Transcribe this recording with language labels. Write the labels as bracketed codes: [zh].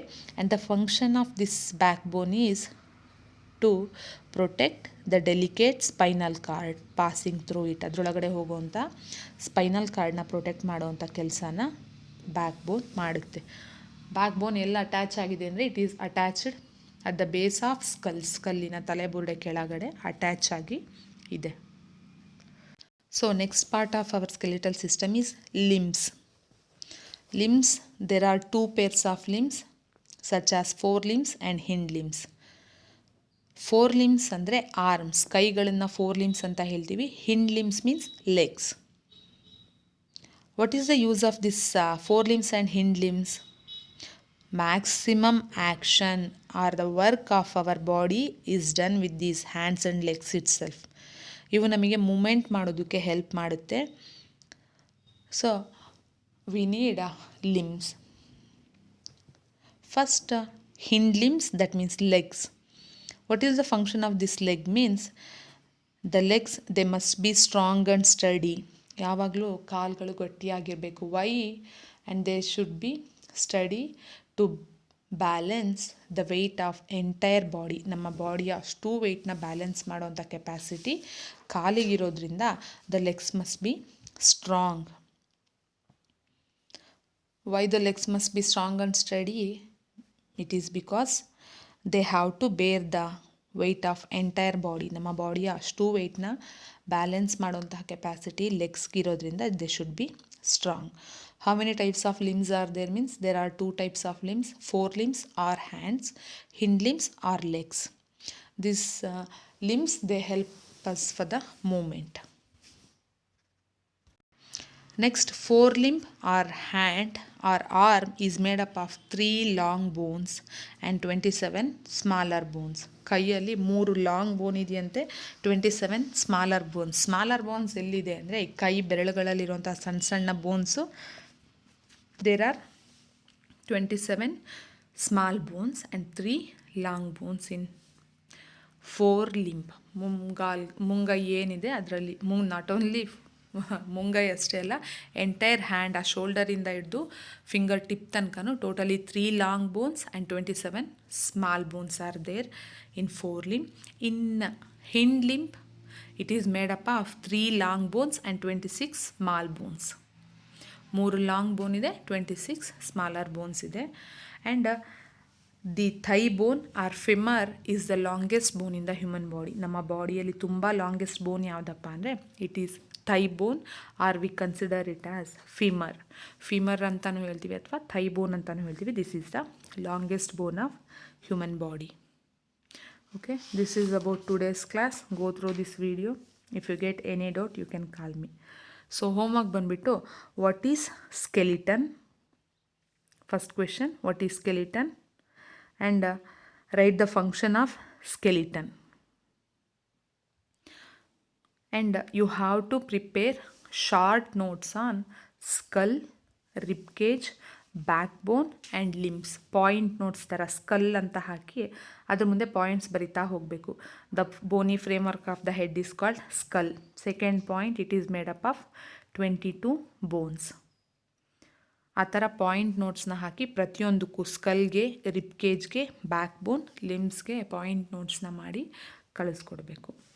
[en] And the function of this back bone is to protect the delicate spinal cord passing through it. [kn] ಅದರೊಳಗಡೆ ಹೋಗುವಂಥ spinal ಕಾರ್ಡ್ನ protect ಮಾಡುವಂಥ ಕೆಲಸನ back ಬೋನ್ ಮಾಡುತ್ತೆ. Back ಬೋನ್ ಎಲ್ಲ ಅಟ್ಯಾಚ್ ಆಗಿದೆ ಅಂದರೆ [en] It is attached at the base of skull. [kn] ಸ್ಕಲ್ಲಿನ ತಲೆಬುರುಡೆ ಕೆಳಗಡೆ ಅಟ್ಯಾಚ್ ಆಗಿ ಇದೆ. [en] So next part of our skeletal system is limbs. Limbs, there are 2 pairs of limbs such as forelimbs and hind limbs. [kn] Forelimbs ಅಂದರೆ arms, ಕೈಗಳನ್ನು ಫೋರ್ಲಿಮ್ಸ್ ಅಂತ ಹೇಳ್ತೀವಿ. [en] Hind limbs means legs. What is the use of this forelimbs and hind limbs? Maximum action or the work of our body is done with these hands and legs itself. [kn] ಇವು ನಮಗೆ moment ಮಾಡೋದಕ್ಕೆ help ಮಾಡುತ್ತೆ. [en] So we need limbs. First hind limbs, that means legs. What is the function of this leg means the legs they must be strong and sturdy. [kn] ಯಾವಾಗಲೂ ಕಾಲುಗಳು ಗಟ್ಟಿಯಾಗಿರಬೇಕು. [en] Why? And they should be sturdy to balance the weight of entire body. [kn] ನಮ್ಮ ಬಾಡಿಯ ಅಷ್ಟು ವೆಯ್ಟ್ನ balance ಮಾಡೋವಂಥ capacity ಕಾಲಿಗಿರೋದ್ರಿಂದ [en] The legs must be strong. Why the legs must be strong and sturdy? It is because they have to bear the weight of entire body. [kn] ನಮ್ಮ ಬಾಡಿಯ ಅಷ್ಟು ವೆಯ್ಟ್ನ balance ಮಾಡೋಂತಹ capacity ಲೆಗ್ಸ್ಗಿರೋದ್ರಿಂದ [en] They should be strong. How many types of limbs are there? Means there are 2 types of limbs. Forelimbs are hands, hind limbs are legs. These limbs they help us for the movement. Next, forelimb or hand or arm is made up of 3 long bones and 27 smaller bones. [kn] ಕೈಯಲ್ಲಿ 3 long ಬೋನ್ ಇದೆಯಂತೆ, 27 smaller bones. Smaller bones ಎಲ್ಲಿದೆ ಅಂದರೆ ಕೈ ಬೆರಳುಗಳಲ್ಲಿರುವಂಥ ಸಣ್ಣ ಸಣ್ಣ ಬೋನ್ಸು. [en] There are 27 small bones and 3 long bones in forelimb. [kn] ಮುಂಗೈ ಏನಿದೆ ಅದರಲ್ಲಿ [en] not only [kn] ಮುಂಗೈ ಅಷ್ಟೇ ಅಲ್ಲ, ಎಂಟೈರ್ ಹ್ಯಾಂಡ್, ಆ ಶೋಲ್ಡರಿಂದ ಹಿಡಿದು ಫಿಂಗರ್ ಟಿಪ್ ತನಕನೂ [en] Totally 3 long bones and 27 small bones are there in forelimb. In hind limb it is made up of 3 long bones and 26 small bones. [kn] 3 long ಬೋನ್ ಇದೆ, 26 smaller bones ಇದೆ. [en] And the thigh bone or femur is the longest bone in the human body. [kn] ನಮ್ಮ ಬಾಡಿಯಲ್ಲಿ ತುಂಬ longest ಬೋನ್ ಯಾವುದಪ್ಪ ಅಂದರೆ [en] It is thigh bone, or we consider it as femur. [kn] ಫಿಮರ್ ಅಂತಲೂ ಹೇಳ್ತೀವಿ ಅಥವಾ ಥೈ ಬೋನ್ ಅಂತಲೂ ಹೇಳ್ತೀವಿ. [en] This is the longest bone of human body. Okay, this is about today's class. Go through this video. If you get any doubt, you can call me. So homework ಬಂದ್ಬಿಟ್ಟು, what is skeleton? First question, what is skeleton? And write the function of skeleton. And you have to prepare short notes on skull, rib cage, backbone and limbs. [kn] Point notes ಥರ skull ಅಂತ ಹಾಕಿ ಅದ್ರ ಮುಂದೆ points ಬರಿತಾ ಹೋಗಬೇಕು. [en] The bony framework of the head is called skull. Second point, it is made up of 22 bones. [kn] ಆ ಥರ point ನೋಟ್ಸ್ನ ಹಾಕಿ ಪ್ರತಿಯೊಂದಕ್ಕೂ ಸ್ಕಲ್ಗೆ, rib ಕೇಜ್ಗೆ, back ಬೋನ್, ಲಿಮ್ಸ್ಗೆ point ನೋಟ್ಸ್ನ ಮಾಡಿ ಕಳಿಸ್ಕೊಡ್ಬೇಕು.